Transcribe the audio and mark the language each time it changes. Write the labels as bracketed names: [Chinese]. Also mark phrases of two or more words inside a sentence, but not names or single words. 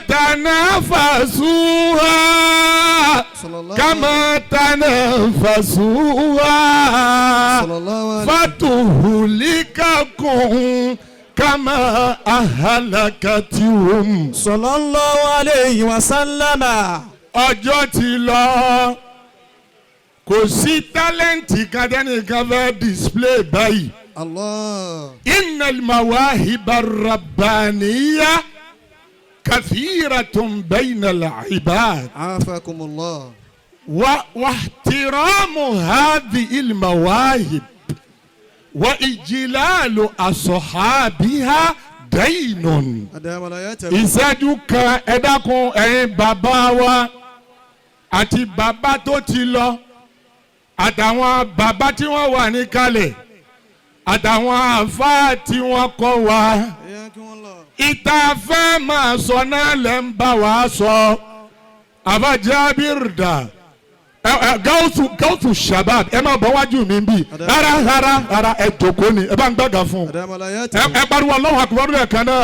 [Arabic] فتتنافسوها كما تنافسوها صلى الله عليه فتهلككم كما أهلكتهم صلى الله عليه وسلم. [Yoruba] ọjọ́ ti lọ kò sí tálẹ́ǹtì kan tẹ́nìkan fẹ́ display báyìí. [Arabic] الله. إن المواهب الربانية كثيرة بين العباد. عافاكم الله. واحترام هذه المواهب وإجلال أصحابها دين. [Yoruba] ìṣẹ́jú kan ẹ dákun ẹ̀yin bàbá wa àti bàbá tó ti lọ àtàwọn bàbá tí wọ́n wà níkàlẹ̀ àtàwọn àfáà tí wọ́n kọ́ wa ìta fẹ́ máa sọ náà lẹ́ ń bá wa sọ àbájábìrìdà Gaothu Shabbab ẹ máa bọ̀ wájú mi bí rárá ẹ jókòó ni ẹ bá ń gbàgà fún ẹ pariwo [Arabic] الله أكبر [Yoruba] ẹ̀ kan náà.